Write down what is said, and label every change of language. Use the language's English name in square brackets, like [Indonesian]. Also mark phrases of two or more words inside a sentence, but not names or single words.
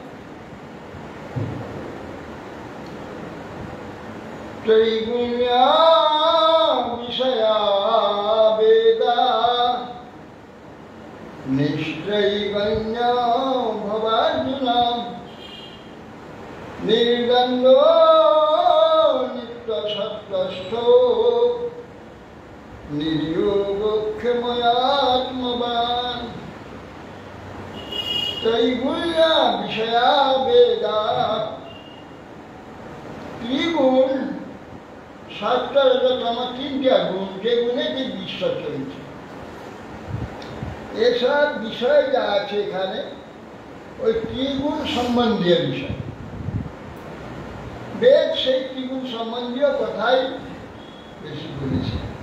[Sanskrit] ত্রৈগুণ্য বিষয়া বেদা নিশ্চৈবন্য ভবার্জুন নির্দ্বন্দ্ব নিত্য সত্যস্থ निर्योगक्षमयात्मवान त्रैगुण्य विषया वेदा त्रिगुण [Bangla] সত্য রজতম তিনটা গুণ, যে গুণেতে বিশ্ব চলছে। এসব বিষয় যা আছে এখানে ওই ত্রিগুণ সম্বন্ধীয় বিষয়। বেদ সেই ত্রিগুণ সম্বন্ধীয় কথাই বেশি বলেছে।